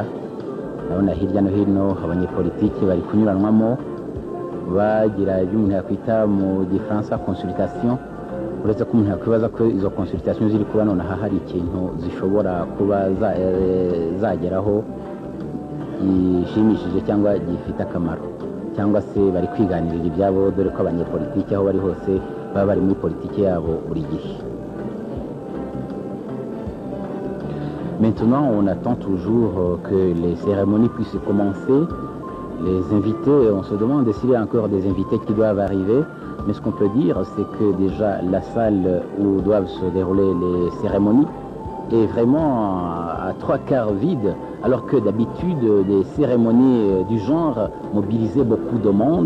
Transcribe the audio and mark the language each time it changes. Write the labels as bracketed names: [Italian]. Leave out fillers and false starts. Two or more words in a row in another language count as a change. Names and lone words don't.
[Kinyarwanda] Ndabona hirya no hino abanyepolitiki bari kunyuranwamo bagira ibyo umuntu yakwita [French] mu gifaransa consultation, [Kinyarwanda] uretse ko umuntu yakwibaza ko izo consultation ziri kuba nonaha hari ikintu zishobora kuba zageraho gishimishije cyangwa gifite akamaro, cyangwa se bari kwiganirira ibyabo, dore ko abanyepolitiki aho bari hose baba bari muri politiki yabo buri gihe. [French] Maintenant, on attend toujours que les cérémonies puissent commencer. Les invités, on se demande s'il y a encore des invités qui doivent arriver. Mais ce qu'on peut dire, c'est que déjà la salle où doivent se dérouler les cérémonies est vraiment à 3/4 vide, alors que d'habitude, des cérémonies du genre mobilisaient beaucoup de monde.